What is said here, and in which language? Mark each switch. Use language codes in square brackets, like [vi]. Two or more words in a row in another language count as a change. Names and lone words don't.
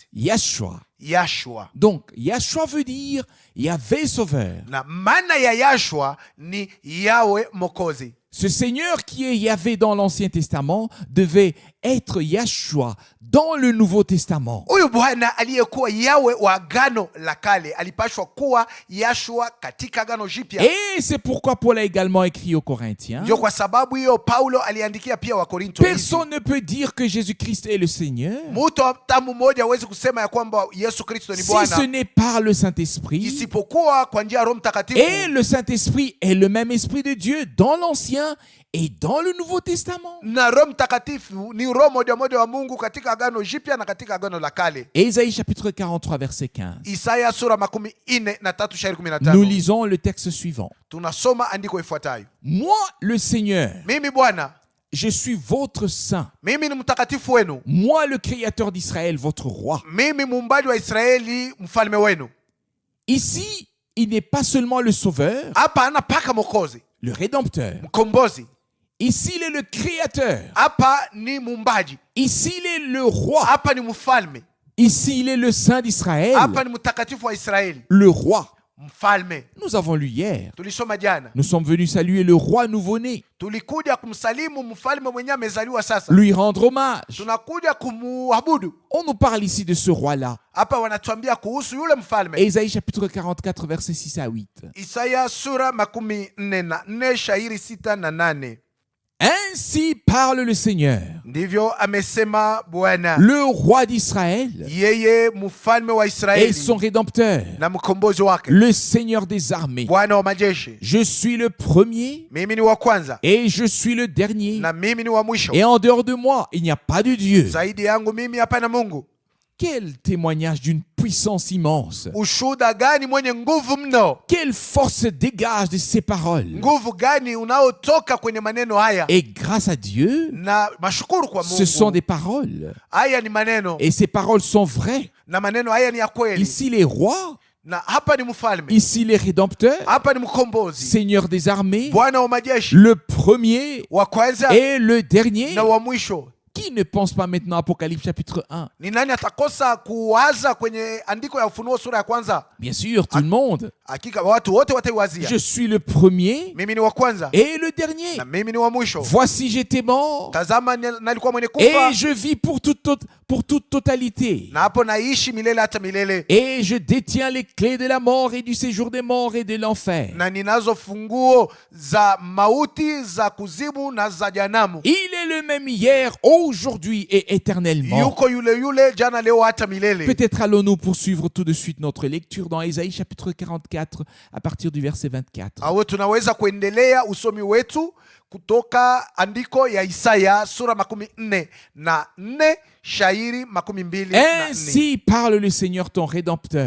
[fr] Yahshua. Yahshua. Donc, Yahshua veut dire Yahvé Sauveur. [sw] Na maana ya Yahshua ni Yawe Mwokozi. [fr] Ce Seigneur qui est Yahvé dans l'Ancien Testament devait être Yahshua dans le Nouveau Testament. [sw] Huyu Bwana aliyekuwa Yawe wa Agano la Kale alipashwa kuwa Yahshua katika Agano Jipya. [fr] Et c'est pourquoi Paul a également écrit aux Corinthiens. [sw] Ndio kwa sababu hiyo Paulo aliandikia pia Wakorinto hivi. [fr] Personne ne peut dire que Jésus-Christ est le Seigneur [sw] Mtu hata mmoja hawezi kusema ya kwamba Yesu Kristo ni [fr] si ce [sw] Bwana [fr] n'est par le Saint-Esprit. [sw] isipokuwa kwa njia ya Roho Mtakatifu. [fr] Et le Saint-Esprit est le même Esprit de Dieu dans l'Ancien et dans le Nouveau Testament. [sw] Na Roho Mtakatifu ni roho moja moja wa Mungu katika Agano Jipya na katika Agano la Kale. [fr] Ésaïe chapitre 43 verset 15. [sw] Isaya sura 43:15. [fr] Nous lisons le texte suivant. [sw] Tunasoma andiko ifuatayo. [fr] Moi, le Seigneur, [sw] Mimi Bwana, [fr] je suis votre saint. [sw] mimi ni mtakatifu wenu. [fr] Moi, le Créateur d'Israël, votre roi. [sw] Mimi muumbaji wa Israeli, mfalme wenu. [fr] Ici, il n'est pas seulement le Sauveur, [sw] Hapa anapaka Mwokozi, [fr] le Rédempteur. [sw] mkombozi. [fr] Ici, il est le Créateur. [sw] Hapa ni muumbaji. [fr] Ici, il est le roi. [sw] Hapa ni mfalme. [fr] Ici, il est le Saint d'Israël, [sw] Hapa ni mtakatifu wa Israeli, [fr] le roi. [sw] mfalme. [fr] Nous avons lu hier. [sw] Tulisoma jana. [fr] Nous sommes venus saluer le roi nouveau-né, [sw] Tulikuja kumsalimu mfalme mwenye amezaliwa sasa. [fr] lui rendre hommage. [sw] Tunakuja kumuabudu. [fr] On nous parle ici de ce roi-là. [sw] Hapa wanatuambia kuhusu yule mfalme. [fr] Ésaïe chapitre 44, versets 6 à 8. [sw] Isaya sura 44 shairi 6 na 8. [fr] Ainsi parle le Seigneur, [sw] Ndivyo amesema Bwana, [fr] le roi d'Israël [sw] yeye mfalme wa [fr] et [sw] Israeli [fr] son rédempteur, [sw] na mkombozi wake, [fr] le Seigneur des armées. [sw] Bwana wa majeshi. [fr] Je suis le premier [sw] Mimi ni wa kwanza [fr] et je suis le dernier. [sw] na mimi ni wa mwisho. [fr] Et en dehors de moi, il n'y a pas de Dieu. [sw] Zaidi yangu mimi hapana Mungu. [fr] Quel témoignage d'une puissance immense. [sw] Ushuhuda gani mwenye nguvu mno! [fr] Quelle force dégage de ces paroles. [sw] Nguvu gani unaotoka kwenye maneno haya! [fr] Et grâce à Dieu, [sw] Na mashukuru kwa [fr] ce sont [sw] Mungu, [fr] des paroles. [sw] haya ni maneno [fr] Et ces paroles sont vraies. [sw] na maneno haya ni ya kweli. [fr] Ici les rois, [sw] Na hapa ni mfalme, [fr] ici les rédempteurs, [sw] hapa ni mkombozi, [fr] Seigneur des armées, [sw] Bwana wa majeshi, [fr] le premier [sw] wa kwanza [fr] et le dernier. [sw] na wa mwisho. [fr] Qui ne pense pas maintenant à Apocalypse chapitre 1? [sw] Ni nani atakosa kuwaza kwenye andiko ya Ufunuo sura ya kwanza? [fr] Bien sûr, tout le monde. [sw] Hakika watu wote wataiwazia. [fr] Je suis le premier [sw] Mimi ni wa kwanza [fr] et le dernier. [sw] na mimi ni wa mwisho. [fr] Voici, j'étais mort [sw] Tazama nalikuwa mwenye kufa [fr] et je vis pour toute totalité. [sw] na hapo naishi milele hata milele, [fr] Et je détiens les clés de la mort et du séjour des morts et de l'enfer. [sw] na ninazo funguo za mauti, za kuzimu na za janamu. [fr] Il est le même hier, aujourd'hui et éternellement. [sw] Yuko yule yule jana, leo hata milele. [fr] Peut-être allons-nous poursuivre tout de suite notre lecture dans Ésaïe chapitre 44 à partir du verset 24. [sw] Awe tunaweza kuendelea usomi wetu kutoka andiko ya Isaya sura 44 shairi 22 na 4. [fr] Ainsi parle le Seigneur ton Rédempteur,